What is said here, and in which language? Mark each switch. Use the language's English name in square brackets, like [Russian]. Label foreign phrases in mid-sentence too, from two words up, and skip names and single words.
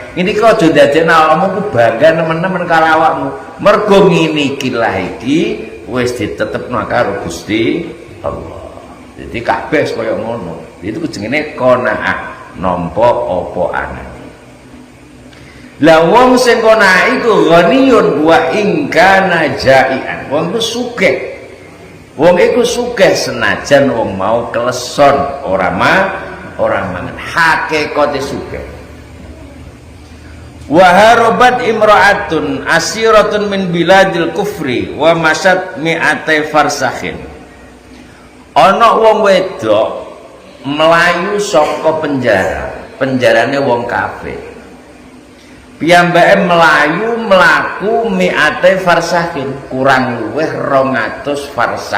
[Javanese] Ini kok aja dadekno awakmu ku bangga nemen-nemen karo awakmu. Mergo ngene iki lah iki wis ditetepno karo Gusti Allah. Jadi kabeh kaya ngono. Itu jenenge qanaah, nampa apa anane. Lah wong sing qanaah iku [Arabic] غني وإن كان جائعا. [Javanese] Wong iku sugih. Wong iku sugih senajan wong mau kleson, ora mangan. Hakikate sugih. [Arabic] وهربت امرأة أسيرة من بلاد الكفر ومشت مائتي فرسخ. [Javanese] Ana wong wedok melayu saka penjarane wong kafir. Piyambake melayu mlaku [Arabic] مائتي فرسخ, [Javanese] kurang luwih 200 farsah.